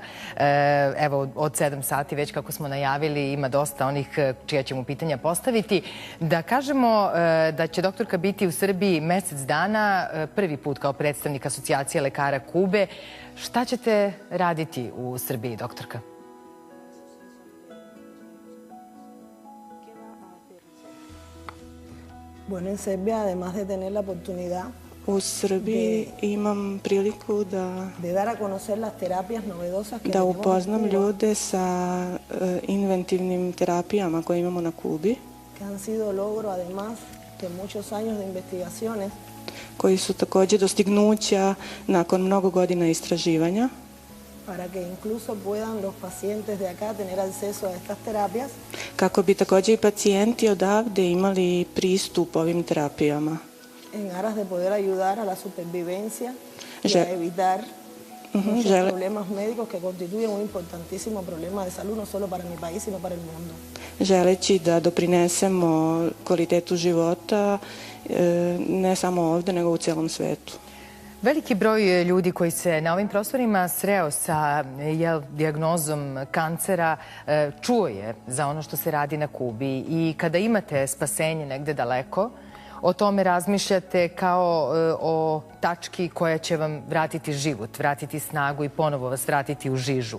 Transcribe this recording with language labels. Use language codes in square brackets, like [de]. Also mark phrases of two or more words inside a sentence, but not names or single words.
[sr] Evo, od 7 sati, već kako smo najavili, ima dosta onih čija ćemo pitanja postaviti. Da kažemo da će doktorka biti u Srbiji mesec dana, prvi put kao predstavnik Asocijacije lekara Kube. Šta ćete raditi u Srbiji, doktorka? [es] Bueno, en Serbia, además de tener la oportunidad [sr] U Srbiji imam priliku da [es] dar a conocer las terapias novedosas que tenemos en [sr] upoznam [es] Cuba, [sr] ljude sa inventivnim terapijama koje imamo na Kubi, [es] que han sido logro, además de muchos años de investigaciones, [sr] koji su također dostignuća nakon mnogo godina istraživanja, [es] para que incluso puedan los pacientes de acá tener acceso a estas terapias [sr] kako bi također i pacijenti odavde imali pristup ovim terapijama. [es] en aras de poder ayudar a la supervivencia y a evitar muchos [sr] žele- [es] problemas médicos que constituyen un importantísimo problema de salud, no solo para mi país, sino para el mundo. [sr] Želeći da doprinesemo kvalitetu života ne samo ovdje, nego u cijelom svetu. Veliki broj ljudi koji se na ovim prostorima sreo sa dijagnozom kancera čuo je za ono što se radi na Kubi i kada imate spasenje negde daleko, o tome razmišljate kao o tački koja će vam vratiti život, vratiti snagu i ponovo vas vratiti u žižu.